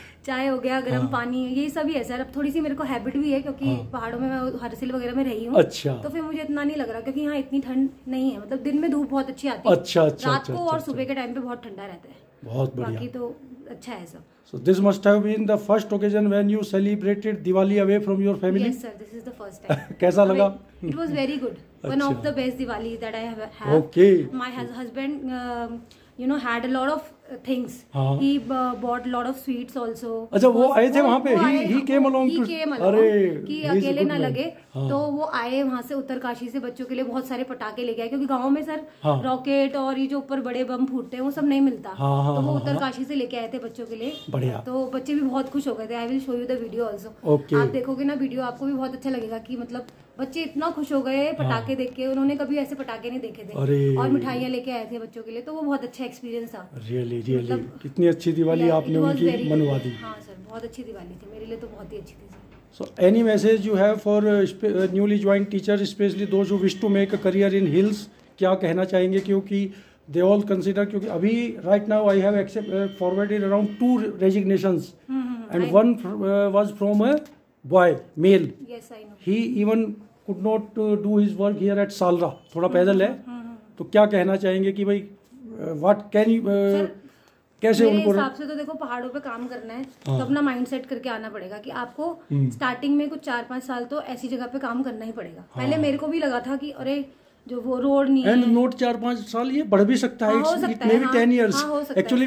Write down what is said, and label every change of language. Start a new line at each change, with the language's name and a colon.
Hindi: चाय हो गया, गर्म पानी, यही सभी है सर. अब थोड़ी सी मेरे को हैबिट भी है, क्योंकि पहाड़ों में मैं हरसिल वगैरह में रही हूँ. अच्छा. तो फिर मुझे इतना नहीं लग रहा, क्योंकि यहाँ इतनी ठंड नहीं है. मतलब दिन में धूप बहुत अच्छी आती है. अच्छा. रात को और सुबह के टाइम पे बहुत ठंडा रहता है. बहुत बढ़िया। बाकी तो अच्छा है सब।
English: So this must have been the first occasion when you celebrated Diwali away from your family. Yes sir, this is the first time.
Hindi: कैसा लगा?
English: It was very good. One of the best Diwali that I have. Okay. My husband had a lot of things. He bought a lot of sweets also.
Hindi: अच्छा, वो आए थे वहाँ पे?
English: He came along to.
Hindi: अरे कि अकेले ना लगे, तो वो आए वहाँ से उत्तरकाशी से बच्चों के लिए बहुत सारे पटाखे लेके आए, क्योंकि गांव में सर रॉकेट और ये जो ऊपर बड़े बम फूटते हैं वो सब नहीं मिलता। तो वो उत्तरकाशी से लेके आए थे बच्चों के लिए। बढ़िया। तो बच्चे भी बहुत खुश हो गए थे।
English: I will show you the video also.
Hindi: आप देखोगे ना वीडियो, आपको भी बहुत अच्छा लगेगा कि मतलब बच्चे इतना खुश हो गए पटाखे देख के, उन्होंने कभी ऐसे पटाखे नहीं देखे थे, और मिठाइयाँ लेके आए थे बच्चों के लिए, तो वो बहुत अच्छा एक्सपीरियंस था। रियली कितनी अच्छी दिवाली आपने उनकी मनवा दी। हाँ सर, बहुत अच्छी दिवाली थी मेरे लिए, तो बहुत ही अच्छी थी।
English: So any message you have for newly joined teachers, especially those who wish to make a career in hills,
Hindi: क्या कहना चाहेंगे?
English: क्योंकि they all consider,
Hindi: क्योंकि अभी
English: right now I have forwarded around 2 resignations and one was from a boy, male. Yes, I know. He even could not do his work here at Salra,
Hindi: थोड़ा पैदल है। तो क्या कहना चाहेंगे कि भाई
English: what can you
Hindi: कैसे मेरे उनको? हिसाब से तो देखो, पहाड़ों पे काम करना है तो अपना माइंड सेट करके आना पड़ेगा कि आपको स्टार्टिंग में कुछ 4-5 साल तो ऐसी जगह पे काम करना ही पड़ेगा। पहले मेरे को भी लगा था कि अरे जो वो रोड नहीं है, नोट 4-5 साल ये बढ़ भी सकता है,
English: It may be 10 years actually.